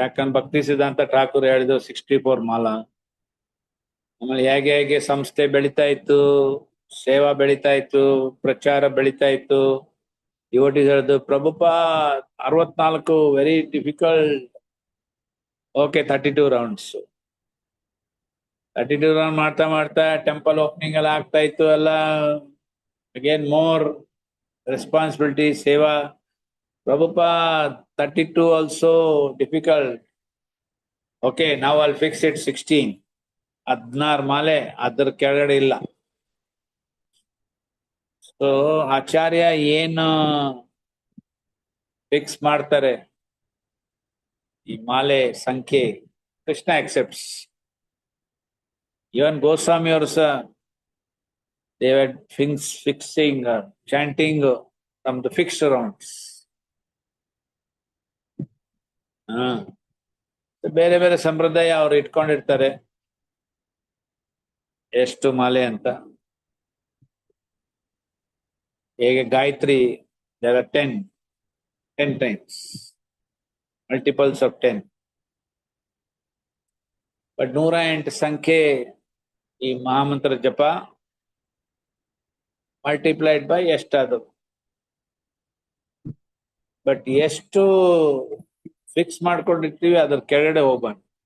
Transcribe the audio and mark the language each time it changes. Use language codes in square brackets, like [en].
[kn] ಯಾಕಂದ್ರೆ ಭಕ್ತಿ ಸಿದ್ಧಾಂತ ಠಾಕೂರ್ ಹೇಳಿದ್ರು 64 ಮಾಲ. ಆಮೇಲೆ ಹೇಗೆ ಹೇಗೆ ಸಂಸ್ಥೆ ಬೆಳಿತಾ ಇತ್ತು, ಸೇವಾ ಬೆಳಿತಾ ಇತ್ತು, ಪ್ರಚಾರ ಬೆಳಿತಾ ಇತ್ತು. ಡಿವೋಟೀಸ್ ಹೇಳಿದ್ರು Prabhupad 64 [en] Very difficult. [kn] Okay 32 rounds. 32 round ಮಾಡ್ತಾ ಮಾಡ್ತಾ ಟೆಂಪಲ್ ಓಪನಿಂಗ್ ಎಲ್ಲ ಆಗ್ತಾ ಇತ್ತು. ಎಲ್ಲ [en] again more responsibility, [kn] ಸೇವಾ. [en] Prabhupada 32 also difficult. Okay, now I'll fix it 16. 16 [kn] ಮಾಲೆ ಅದರ ಕೆಳಗಡೆ ಇಲ್ಲ. ಸೊ ಆಚಾರ್ಯ ಏನು ಫಿಕ್ಸ್ ಮಾಡ್ತಾರೆ ಈ ಮಾಲೆ ಸಂಖ್ಯೆ, ಕೃಷ್ಣ accepts. [en] Even Goswami [kn] ಅವರು ಸಹ [en] they were fixing, chanting from the fixed rounds. [kn] ಬೇರೆ ಬೇರೆ ಸಂಪ್ರದಾಯ ಅವ್ರು ಇಟ್ಕೊಂಡಿರ್ತಾರೆ ಎಷ್ಟು ಮಾಲೆ ಅಂತ. [en] ಹೇಗೆ Gayatri there are 10 times, multiples of 10. [kn] But 108 ಸಂಖ್ಯೆ ಈ ಮಹಾಮಂತ್ರ ಜಪ [en] multiplied by [kn] ಎಷ್ಟಾದ್ರು. ಬಟ್ ಎಷ್ಟು ಫಿಕ್ಸ್ ಮಾಡ್ಕೊಂಡಿರ್ತೀವಿ ಅದ್ರ ಕೆಳಗಡೆ ಹೋಗ್ಬಾರ್ದು.